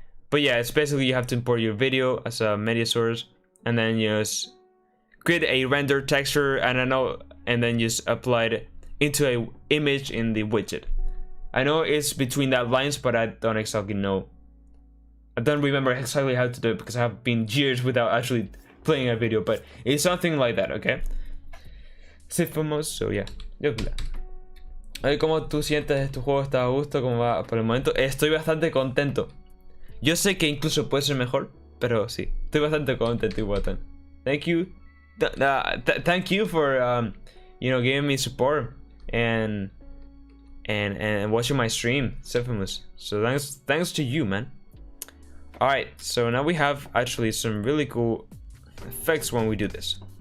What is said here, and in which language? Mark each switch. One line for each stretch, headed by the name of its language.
English: But yeah, it's basically you have to import your video as a media source, and then you just create a render texture, and then just apply it into a image in the widget. I know it's between that lines, but I don't exactly know. I don't remember exactly how to do it because I have been years without actually playing a video, but it's something like that, okay? So yeah.
Spanish: A ver cómo tú sientes tu juego, está a gusto, cómo va por el momento. Estoy bastante contento. Yo sé que incluso puede ser mejor, pero sí, estoy bastante contento igual.
English: Thank you. Thank you for giving me support and watching my stream, Sephimus. So thanks to you, man. Alright, so now we have actually some really cool effects when we do this.